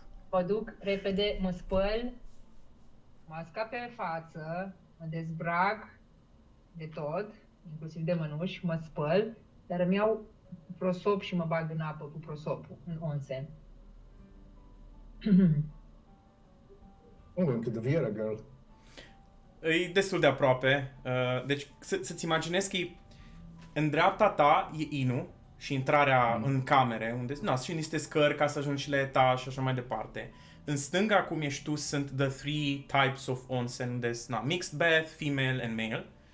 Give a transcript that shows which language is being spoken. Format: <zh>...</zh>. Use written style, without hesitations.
<ro>Mă duc repede, mă spăl, masca pe față, mă dezbrac de tot, inclusiv de mănuși, mă spăl, dar îmi iau prosop și mă bag în apă cu prosopul, în onsen.</ro> <en>I'm going to the Viera girl.</en> <ro>E destul de aproape. Deci să-ți imaginezi că în dreapta ta e inu și intrarea în camere, unde sunt și niște scări ca să ajungi la etaj și așa mai departe. În stânga, cum ești tu, sunt</ro> <en>the three types of onsen,</en> <ro>unde sunt</ro> <en>mixed bath, female and male.</en>